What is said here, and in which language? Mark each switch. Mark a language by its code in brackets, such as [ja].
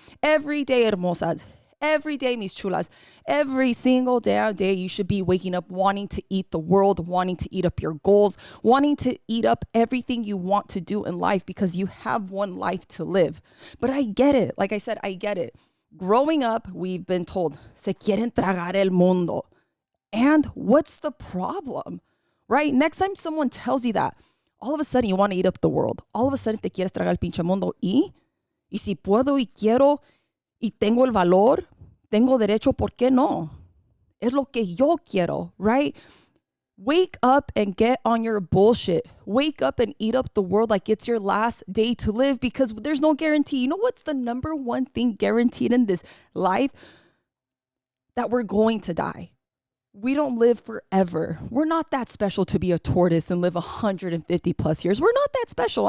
[en] Every day, hermosas. Every day, [es] mis chulas, [en] every single damn day, you should be waking up wanting to eat the world, wanting to eat up your goals, wanting to eat up everything you want to do in life, because you have one life to live. But I get it. Like I said, I get it. Growing up, we've been told, [es] se quieren tragar el mundo. [en] And what's the problem, right? Next time someone tells you that, all of a sudden you want to eat up the world. All of a sudden [es] te quieres tragar el pinche mundo. Y si puedo y quiero, y tengo el valor, tengo derecho, ¿por qué no? Es lo que yo quiero, [en] right? Wake up and get on your bullshit. Wake up and eat up the world like it's your last day to live, because there's no guarantee. You know what's the number one thing guaranteed in this life? That we're going to die. We don't live forever. We're not that special to be a tortoise and live 150 plus years. We're not that special.